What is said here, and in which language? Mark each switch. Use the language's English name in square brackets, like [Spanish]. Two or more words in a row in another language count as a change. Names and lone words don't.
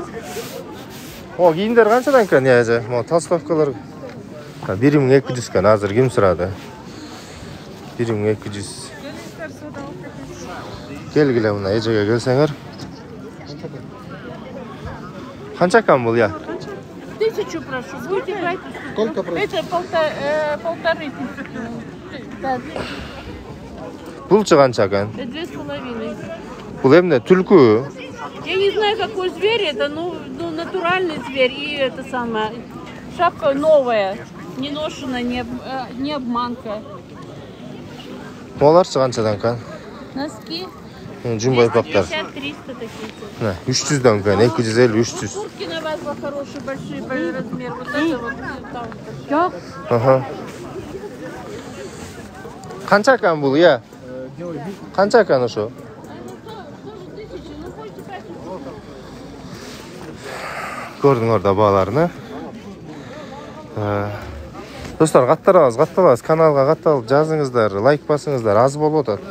[Kyrgyz] О, кийимдер канчадан экен, яжы? Мо толстовкалар 1200 экен, азыр ким сурады? 1200. Келгиле мына эжеге келсеңер. Канча экен бул, я? [Russian] 1000 прошу, будете брать? Сколько прошу? Это 1500. Да, [Kyrgyz] Булчу канча экен? 2,5. Бул эмне, түлкү? [Russian] Я не знаю, какой зверь это, ну натуральный зверь и это самое. Шапка новая, не ношена, не обманка. [Kyrgyz] Оларчы канчадан экен? [Russian] Носки Жумбай пактар. 250-300 такие. [Kyrgyz] 300дөн экен, 250-300. [Russian] Куртки на вас хорошие, большие по размеру. Вот это вот там. [Kyrgyz] Ага. Канча экен бул, я? Канча экен ошо? Көрдүңөр да бааларыны. Достор, катталабыз, каналга катталып жазыңыздар, лайк басыңыздар, аз болуп атат.